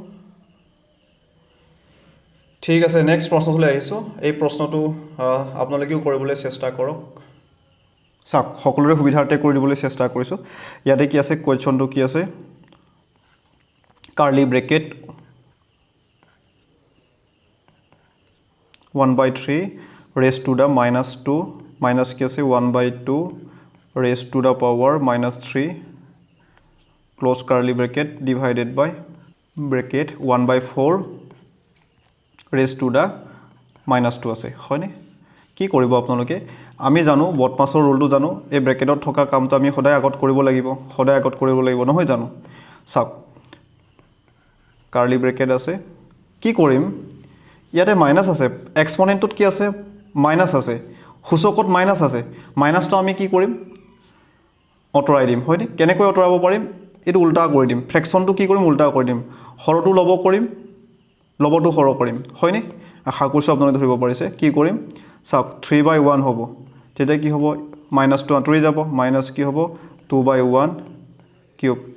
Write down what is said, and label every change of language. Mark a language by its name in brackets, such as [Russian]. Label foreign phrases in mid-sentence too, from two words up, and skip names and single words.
[Assamese] ঠিক আছে নেক্সট প্ৰশ্নটোলৈ আহিছোঁ এই প্ৰশ্নটো আপোনালোকেও কৰিবলৈ চেষ্টা কৰক চাওক সকলোৰে সুবিধাৰ্থে কৰি দিবলৈ চেষ্টা কৰিছোঁ ইয়াতে কি আছে কুৱেশ্যনটো কি আছে [English] curly bracket 1/3 raised to the -2 [Assamese] মাইনাছ কি আছে [English] 1/2 raised to the power -3 close curly bracket divided by bracket 1/4 raised to the -2 [Assamese] আছে হয়নে কি কৰিব আপোনালোকে আমি জানো বটমাছৰ ৰুলটো জানো এই ব্ৰেকেটত থকা কামটো আমি সদায় আগত কৰিব লাগিব নহয় জানো চাওক [English] curly bracket [Assamese] আছে কি কৰিম ইয়াতে মাইনাছ আছে এক্সপনেণ্টটোত কি আছে মাইনাছ আছে সূচকত মাইনাছ আছে মাইনাছটো আমি কি কৰিম অতৰাই দিম হয়নে কেনেকৈ অতৰাব পাৰিম এইটো উল্টা কৰি দিম ফ্ৰেকশ্যনটো কি কৰিম উল্টা কৰি দিম হৰটো লব কৰিম লবটো হৰ কৰিম হয়নে আশা কৰিছোঁ আপোনালোকে ধৰিব পাৰিছে কি কৰিম চাওক 3/1 হ'ব তেতিয়া কি হ'ব মাইনাছটো আঁতৰি যাব মাইনাছ কি হ'ব 2/1 কিউব